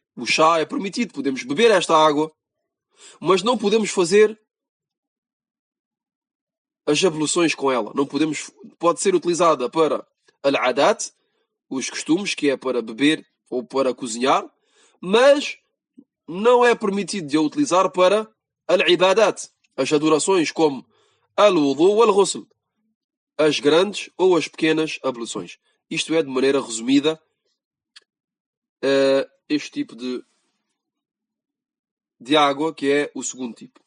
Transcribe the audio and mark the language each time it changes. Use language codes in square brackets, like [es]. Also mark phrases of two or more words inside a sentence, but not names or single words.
[pt] O chá é permitido, podemos beber esta água, mas não podemos fazer as abluções com ela. Não podemos, pode ser utilizada para al-adat, os costumes, que é para beber ou para cozinhar, mas não é permitido de a utilizar para al-ibadat, as adorações como [ar] الوضوء والغسل, [pt] as grandes ou as pequenas abluções. Isto é, de maneira resumida, este tipo de água, que é o segundo tipo.